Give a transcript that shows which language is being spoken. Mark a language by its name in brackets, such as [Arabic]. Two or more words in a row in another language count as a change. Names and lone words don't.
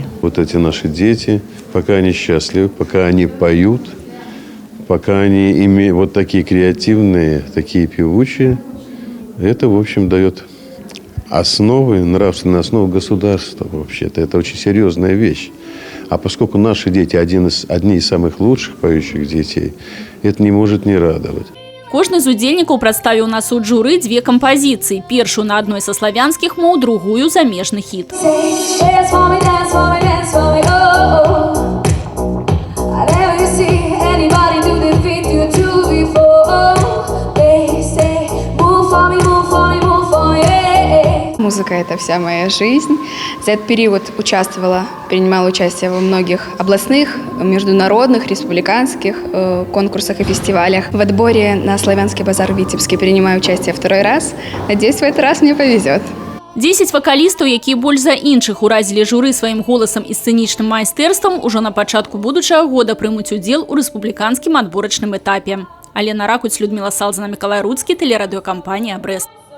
[Russian] Вот эти наши дети, пока они счастливы, пока они поют, пока они имеют вот такие креативные, такие певучие, это, в общем, дает основы, нравственные основы государства вообще-то. Это очень серьезная вещь. А поскольку наши дети одни из самых лучших поющих детей, это не может не радовать. [Belarusian] Кожны з удзельнікаў прадставіў на суд журы 2 кампазіцыі. Першую на адной са славянскіх моў, другую замежны хіт. [Russian] Музыка – это вся моя жизнь. За этот период принимала участие во многих областных, международных, республиканских конкурсах и фестивалях. В отборе на славянский базар в Витебске принимаю участие 2-й раз. Надеюсь, в этот раз мне повезет. [Belarusian] 10 вакалістаў, якія больш за іншых уразілі журы сваім голасам і сцэнічным майстэрствам, ужо на пачатку будучага года прымуць удзел у рэспубліканскім адборачным этапе. [Russian] Алена Ракуць, Людмила Салзана, Миколай Руцкий, телерадиокомпания «Брест».